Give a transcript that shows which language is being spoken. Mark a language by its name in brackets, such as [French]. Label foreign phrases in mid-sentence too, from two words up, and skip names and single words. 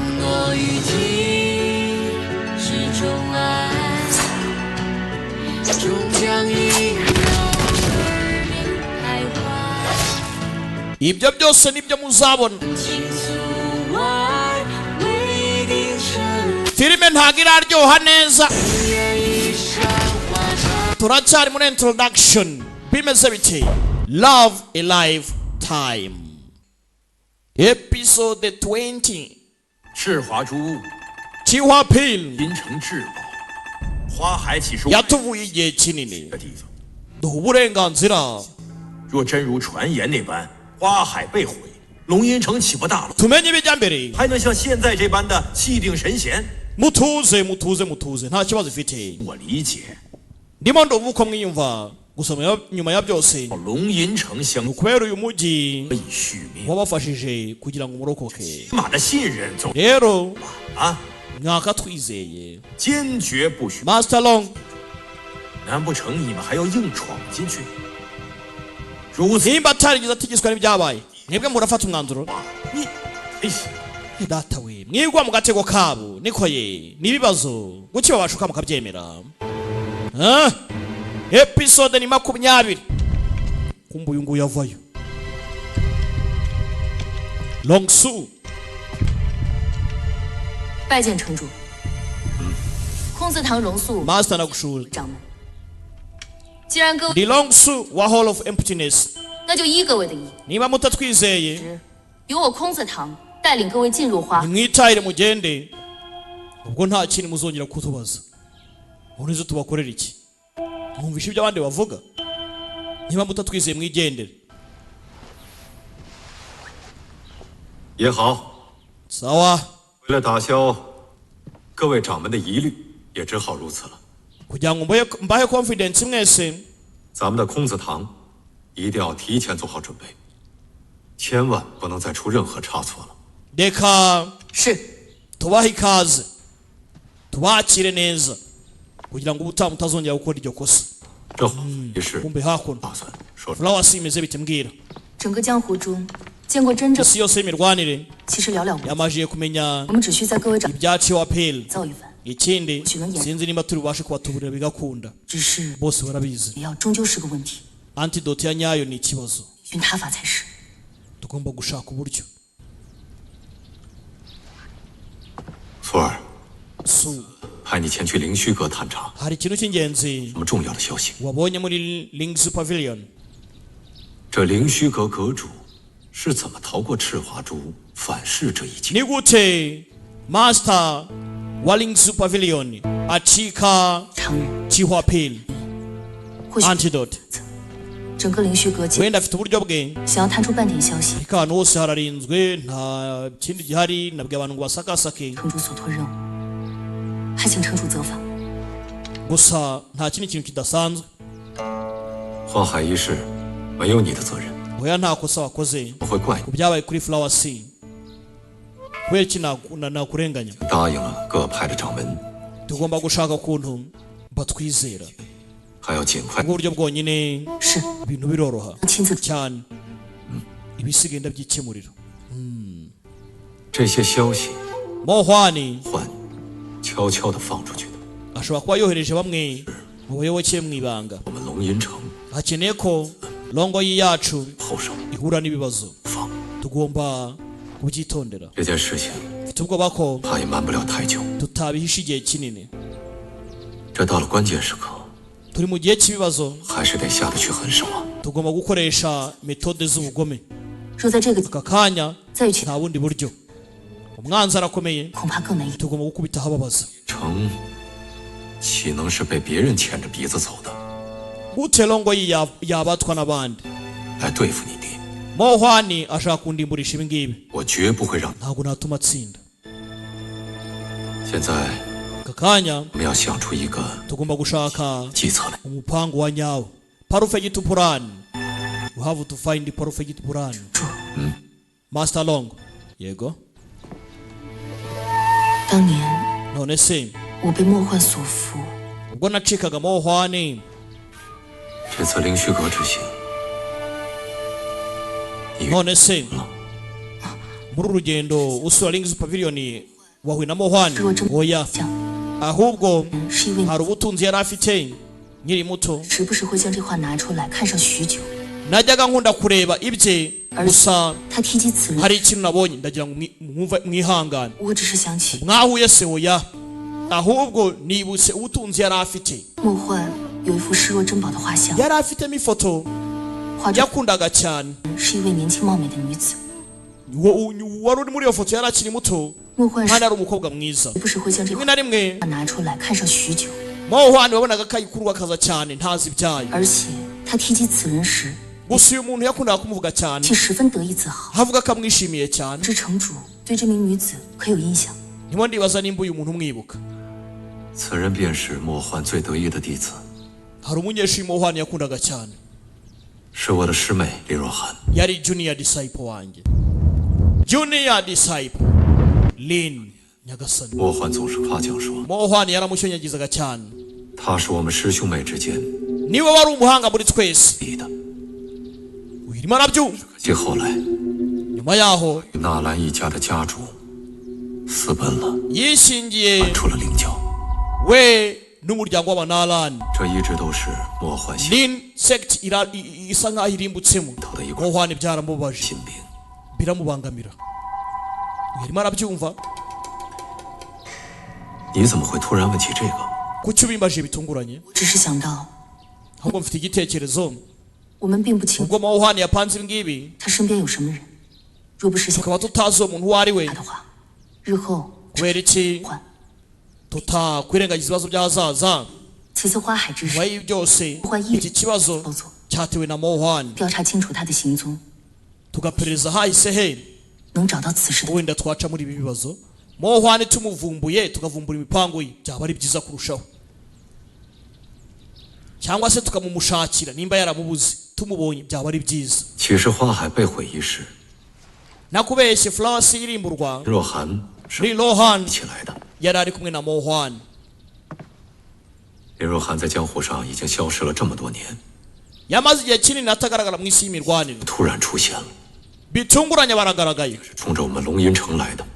[Kinyarwanda] Ibyo byose nibyo muzabona. Filime ntago iraryoha neza, turacyari muri introduction. Bimeze bite? [English] Love a Lifetime episode 20. [Chinese] 赤华诸物 Chiwa Pil 因成至宝，花海岂是 [Kinyarwanda] yatuvuye igihe kinini [Chinese] 的地方？ [Kinyarwanda] duha uburenganzira. [Chinese] 若真如传言那般，花海被毁，龙吟城岂不大乱？ [Kinyarwanda] tumenye ibijya mbere. [Chinese] 还能像现在这般的气定神闲？ [Kinyarwanda] Mutuze nta kibazo ifite. [Chinese] 我理解， [Kinyarwanda] Ndimo ndumva uko mwiyumva, gusa nyuma ya byose [Chinese] 龙吟城相 [Kinyarwanda] kubera uyu mujyi [Chinese] 以续命， [Kinyarwanda] wabafashije kugira ngo umurokoke. [Chinese] 马的信任走 [Kinyarwanda] Rero 啊， mwaka twizeye. [Chinese] 坚决不许。 Master Long 难不成你们还要硬闯进去？如此 [Kinyarwanda] nimba atarigeze atigizwa n'ibyabaye mwebwe murafata umwanzuro [Chinese] 你，哎呀， [Kinyarwanda] data we mwigwa mu gatego kabo niko ye nibibazo guki babashuka mukabyemera episode ni 20 kumbu uyu nguyu yavayo Longsu [Chinese] 拜见城主。空字堂荣肃 [Kinyarwanda] master nagushura [Chinese] 掌门。既然各位， [Kinyarwanda] ndi Longsu wa Hall of Emptiness [Chinese] 那就依各位的意， [Kinyarwanda] niba mutatwizeye [Chinese] 由我空字堂带领各位进入花。 [Kinyarwanda] nimwitahire mugende ubwo nta kintu muzongera kutubaza urizo tubakorera iki mwumvisha ibyo abandi bavuga niba mutatwizeye mwigendere [Chinese] 也好， [Kinyarwanda] sawa [Chinese] 为了打消各位掌门的疑虑，也只好如此了。 [Kinyarwanda] kugira ngo mbahe confidence mwese [Chinese] 咱们的空子堂一定要提前做好准备，千万不能再出任何差错了。 [Kinyarwanda] reka [Chinese] 是， [Kinyarwanda] tubahe ikaze tubakire neza kugira ngo ubutaha mutazongera gukora iryo kosa [Chinese] 正好也是 [Kinyarwanda] kumbe hakuno [Chinese] 打算说出。 [Kinyarwanda] flowers imeze bite mbwira [Chinese] 整个江湖中见过真正， [Kinyarwanda] isi yose y'imirwanire [Chinese] 其实寥寥无几。 [Kinyarwanda] yamajije kumenya [Chinese] 我们只需在各位掌 [Kinyarwanda] ibyaciwe apel [Chinese] 造一番， [Kinyarwanda] ikindi sinzi nimba turi bubashe kubatuburira bigakunda [Chinese] 只是 [Kinyarwanda] bose barabizi [Chinese] 也要终究是个问题， [Kinyarwanda] antidote ya nyayo ni ikibazo [Chinese] 寻他法才是。 [Kinyarwanda] tugomba gushaka uburyo [Chinese] 福儿， so 派你前去灵虚阁探查， [Kinyarwanda] hari ikintu cy'ingenzi [Chinese] 什么重要的消息？ [Kinyarwanda] wabonye muri Ling's Pavilion [Chinese] 这灵虚阁阁主是怎么逃过赤华珠反噬这一劫？ [Kinyarwanda] ni gute master wa Ling's Pavilion acika [Chinese] 常人 [Kinyarwanda] chihwa apel [Chinese] 或许 antidote 整个灵虚阁界 [Kinyarwanda] wenda afite uburyo bwe [Chinese] 想要探出半点消息， [Kinyarwanda] ariko ahantu hose hararinzwe nta kindi gihari nabwiye abantu ngo basakasake [Chinese] 城主所托任务，还请城主责罚。 [Kinyarwanda] gusa nta kindi kintu kidasanzwe [Chinese] 花海一事没有你的责任， [Kinyarwanda] oya nta kosa wakoze [Chinese] 我会怪 [Kinyarwanda] ku byabaye kuri flower sea kubera iki nakurenganya [Chinese] 你。答应了各派的掌门， [Kinyarwanda] tugomba gushaka ukuntu batwizera [Chinese] 还要尽快 [Kinyarwanda] ubwo buryo bwonyine [Chinese] 是， [Kinyarwanda] ibintu biroroha [Chinese] 亲自 [Kinyarwanda] cyane ibisigaye ndabyikemurira [Chinese] 这些消息 mohwani 换悄悄地放出去的。 [Kinyarwanda] ashobora kuba yohereje bamwe mu bayoboke mu ibanga [Chinese] 我们龙吟城 [Kinyarwanda] hakeneye ko rongoyi yacu [Chinese] 后手 [Kinyarwanda] ihura n'ibibazo [Chinese] 放 [Kinyarwanda] tugomba kubyitondera [Chinese] 这件事情， [Kinyarwanda] mfite ubwoba ko [Chinese] 怕也瞒不了太久。 [Kinyarwanda] tutabihisha igihe kinini [Chinese] 这到了关键时刻， [Kinyarwanda] turi mu gihe cy'ibibazo [Chinese] 还是得下得去狠手啊！ [Kinyarwanda] tugomba gukoresha metode z'ubugome [Chinese] 若在这个 [Kinyarwanda] aka kanya [Chinese] 再与其 [Kinyarwanda] nta bundi buryo umwanzi arakomeye [Chinese] 恐怕更难以。 [Kinyarwanda] tugomba gukubita ahababaza [Chinese] 城岂能是被别人牵着鼻子走的？ [Kinyarwanda] gute rongoyi yabatwa n'abandi [Chinese] 来对付你爹， [Kinyarwanda] mohwani ashaka kundimburisha ibi ngibi [Chinese] 我绝不会让。 [Kinyarwanda] ntabwo natuma atsinda [Chinese] 现在 [Kinyarwanda] aka kanya [Chinese] 我们要想出一个 [Kinyarwanda] tugomba gushaka [Chinese] 计策来。 [Kinyarwanda] umupango wa nyawo [English] perfect plan we have to find the perfect plan master long [Kinyarwanda] yego [Chinese] 当年 [Kinyarwanda] none se [Chinese] 我被梦幻所缚， [Kinyarwanda] ubwo nacikaga mohwani [Chinese] 这次灵虚阁之行， [Kinyarwanda] none se muri uru rugendo usura Ling's Pavilion wahuye na mohwani [Chinese] 若真 [Kinyarwanda] oya [Chinese] 想 [Kinyarwanda] ahubwo [Chinese] 是因为 [Kinyarwanda] hari ubutunzi yari afite nkiri muto [Chinese] 时不时会将这话拿出来看上许久。 [Kinyarwanda] najyaga nkunda kureba ibye gusa [Chinese] 他提及此人， [Kinyarwanda] hari ikintu nabonye ndagira ngo mwihangane [Chinese] 我只是想起 [Kinyarwanda] mwahuye se oya ahubwo nibutse ubutunzi yari afite [Chinese] 梦幻有一幅视若珍宝的画像， [Kinyarwanda] yari afitemo ifoto [Chinese] 画中 [Kinyarwanda] yakundaga cyane [Chinese] 是一位年轻貌美的女子。 [Kinyarwanda] wari uri muri iyo foto yari akiri muto [Chinese] 梦幻 [Kinyarwanda] kandi [Chinese] 时 [Kinyarwanda] ari umukobwa mwiza [Chinese] 不时会将这 [Kinyarwanda] rimwe na rimwe [Chinese] 画拿出来看上许久， [Kinyarwanda] mohwani wabonaga ko ayikurwa akaza cyane ntazi ibyayo [Chinese] 而且他提及此人时， [Kinyarwanda] gusa uyu muntu yakundaga kumuvuga cyane [Chinese] 竟十分得意自豪。 [Kinyarwanda] avuga ko amwishimiye cyane [Chinese] 不知城主对这名女子可有印象？ [Kinyarwanda] ndimo ndibaza nimba uyu muntu umwibuka [Chinese] 此人便是莫幻最得意的弟子， [Kinyarwanda] hari umunyeshuri mohwani yakundaga cyane [Chinese] 是我的师妹李若涵。 [Kinyarwanda] yari [English] junior disciple [Kinyarwanda] wanjye [English] junior disciple [Kinyarwanda] Lin nyagasani [Chinese] 莫幻总是夸奖说， [Kinyarwanda] mohwani yaramushonyagizaga cyane [Chinese] 他是我们师兄妹之间 [Kinyarwanda] niwe wari umuhanga muri twese [Chinese] 立的， [Kinyarwanda] urimo arabyumva [Chinese] 可惜后来 [Kinyarwanda] nyuma yaho [Chinese] 与纳兰一家的家主私奔了， [Kinyarwanda] yishingiye [Chinese] 搬出了灵教， [Kinyarwanda] we n'umuryango w'abanalani [Chinese] 这一直都是魔幻系 [Kinyarwanda] lin sect isa nkaho irimbutsemo [Chinese] 头的一块 [Kinyarwanda] mohwani byaramubabaje [Chinese] 心病。 [Kinyarwanda] biramubangamira urimo arabyumva [Chinese] 你怎么会突然问起这个？ [Kinyarwanda] kuki ubimbaje bitunguranye [Chinese] 我只是想到， [Kinyarwanda] ahubwo mfite igitekerezo [Chinese] 我们并不清楚 [Kinyarwanda] ubwo mohwani yapanze ibi ngibi [Chinese] 他身边有什么人。若不实现 [Kinyarwanda] tukaba tutazi uwo muntu uwo ari we [Chinese] 他的话，日后 [Kinyarwanda] kubera iki [Chinese] 换。 [Kinyarwanda] tutakwirengagiza ibibazo by'ahazaza [Chinese] 此次花海之 [Kinyarwanda] nyuma [Chinese] 事， [Kinyarwanda] y'ibi byose Kuba yibi- iki kibazo [Chinese] 操作 [Kinyarwanda] cyatewe na mohwani [Chinese] 调查清楚他的行踪， [Kinyarwanda] tugaperereza hahise he [Chinese] 能找到此事的 [Kinyarwanda] wenda twaca muri ibi bibazo mohwani tumuvumbuye tukavumbura imipango ye byaba ari byiza kurushaho cyangwa se tukamumushakira nimba yaramubuze tumubonye byaba ari byiza [Chinese] 其实花海被毁一事， [Kinyarwanda] nakubeshye flawasi irimburwa [Chinese] 若涵是林罗汉一起来的。 [Kinyarwanda] yari ari kumwe na mohwani [Chinese] 林若涵在江湖上已经消失了这么多年， [Kinyarwanda] yamaze igihe kinini atagaragara mu isi y'imirwanire [Chinese] 突然出现了， [Kinyarwanda] bitunguranye baragaragaye [Chinese] 是冲着我们龙吟城来的。